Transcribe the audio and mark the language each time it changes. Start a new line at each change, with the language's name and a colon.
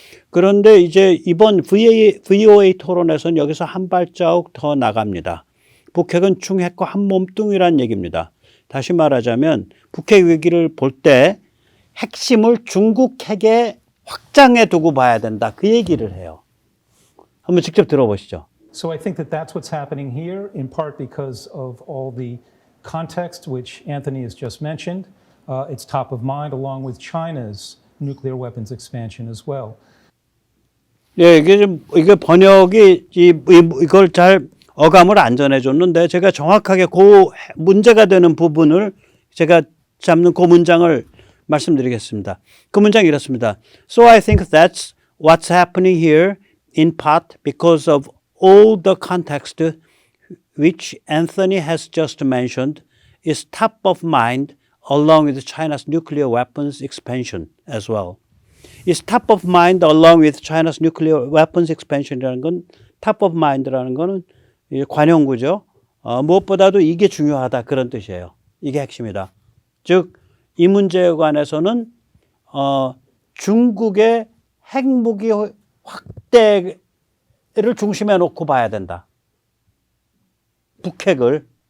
Korean: 그런데 이제 이번 VOA 토론에서는 여기서 한 발자국 더 나갑니다. 북핵은 중핵과 한 몸뚱이란 얘기입니다. 다시 말하자면 북핵 위기를 볼 때 핵심을 중국 핵에 확장해 두고 봐야 된다. 그 얘기를 해요. 한번 직접 들어보시죠.
English: So I think that that's what's happening here, in part because of all the context which Anthony has just mentioned. It's top of mind along with China's nuclear weapons expansion as well.
Korean: 예, 이게 번역이 이걸 잘 어감을 안 전해줬는데 제가 정확하게 그 문제가 되는 부분을 제가 잡는 그 문장을 말씀드리겠습니다. 그 문장이 이렇습니다.
English: So I think that's what's happening here in part because of all the context which Anthony has just mentioned is top of mind along with China's nuclear weapons expansion as well. Is top of mind along with China's nuclear weapons expansion
Korean: 이라는 건
English: top of mind
Korean: 라는 거는 관용구죠. 무엇보다도 이게 중요하다 그런 뜻이에요. 이게 핵심이다. 즉 이 문제에 관해서는 중국의 핵무기 확대를 중심에 놓고 봐야 된다. 북핵을.